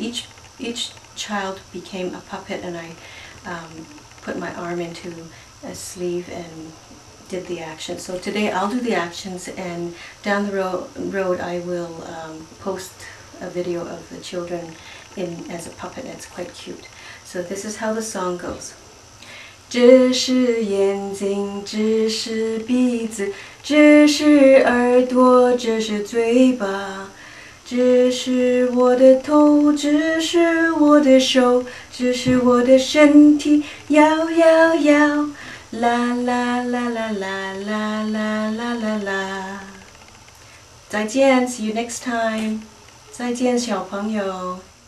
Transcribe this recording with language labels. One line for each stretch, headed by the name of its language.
English: Each child became a puppet, and I put my arm into a sleeve and did the action. So today I'll do the actions, and down the road I will post a video of the children as a puppet. It's quite cute. So this is how the song goes.
Chinese: 这是眼睛，这是鼻子，这是耳朵，这是嘴巴，这是我的头，这是我的手，这是我的身体，摇摇摇，啦啦啦啦啦啦啦啦啦啦。再见 ，
English: See you next time。
Chinese: 再见，小朋友。